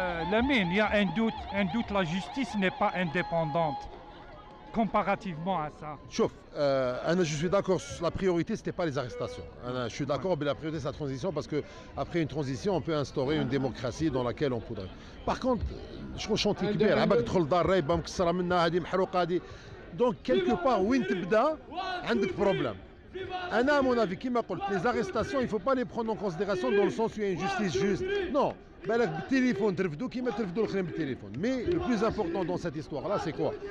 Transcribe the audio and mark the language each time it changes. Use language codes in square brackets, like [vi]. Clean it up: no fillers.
[fr] Lamine, il y a un doute, la justice n'est pas indépendante comparativement à ça. Chauffe, je suis d'accord, la priorité c'était pas les arrestations. Je suis d'accord, mais la priorité c'est la transition, parce qu'après une transition on peut instaurer une démocratie dans laquelle on pourrait. Par contre, je crois chantier [ar] كبير, عباك تدخل دار رايبه مكسره منها هذه محروقه هذه. [fr] Donc quelque part [ar] وين تبدا عندك [fr] problème. À mon avis, les arrestations, il ne faut pas les prendre en considération dans le sens où il y a une justice juste. Non, mais le plus important dans cette histoire-là, c'est quoi?